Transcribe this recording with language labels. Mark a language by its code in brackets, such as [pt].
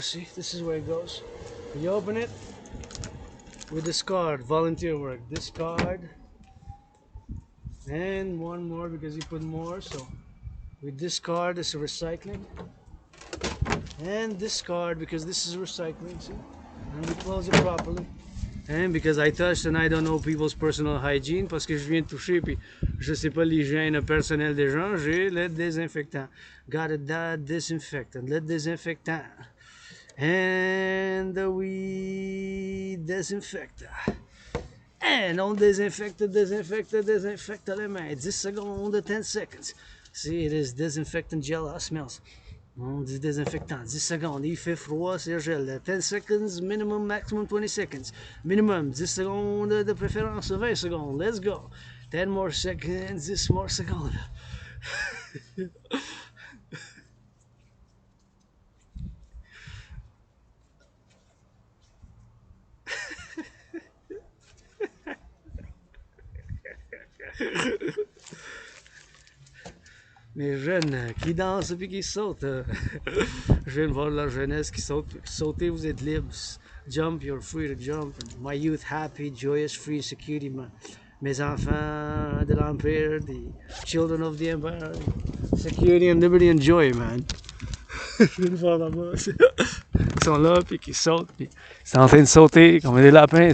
[en] See, this is where it goes. You open it, we discard volunteer work. Discard. And one more because you put more, so we discard this recycling and discard because this is recycling, see, and we close it properly. And because I touched and I don't know people's personal hygiene, [fr] parce que je viens de toucher puis je sais pas l'hygiène personnelle des gens, j'ai le désinfectant. [en] Got it, that disinfectant, [fr] le désinfectant, [en] and we disinfect. And [fr] on désinfecte les mains. 10 secondes, [en] 10 seconds. See, it is disinfectant gel. It smells [fr] On dit désinfectant, 10 secondes, il fait froid, c'est gel. [en] 10 seconds, minimum, maximum 20 seconds. Minimum, [fr] 10 secondes de préférence, 20 secondes. [en] Let's go. 10 more seconds, 10 more secondes. [fr] Les jeunes qui dansent et qui sautent. Je viens de voir la jeunesse qui saute. Sautez, vous êtes libres. [en] Jump, you're free to jump. My youth happy, joyous, free, security. [fr] Mes enfants de l'Empire, [en] the children of the Empire. Security and liberty and joy, man. [fr] Je viens de voir là-bas. Ils sont là, puis qui sautent, puis ils sont en train de sauter comme des lapins.